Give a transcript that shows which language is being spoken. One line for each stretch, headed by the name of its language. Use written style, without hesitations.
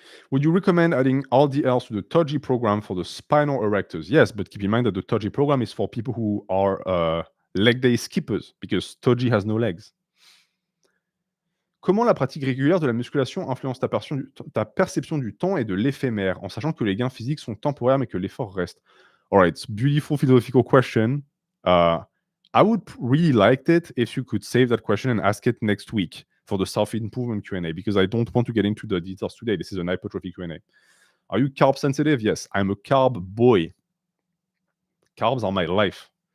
English: Would you recommend adding RDLs to the TOGI program for the spinal erectors? Yes, but keep in mind that the TOGI program is for people who are leg day skippers because TOGI has no legs.
French: Comment la pratique régulière de la musculation influence ta perception du temps et de l'éphémère, en sachant que les gains physiques sont temporaires mais que l'effort reste?
English: All right, beautiful philosophical question. I would really like it if you could save that question and ask it next week for the self-improvement Q&A, because I don't want to get into the details today. This is an hypertrophy Q&A. Are you carb sensitive? Yes, I'm a carb boy. Carbs are my life.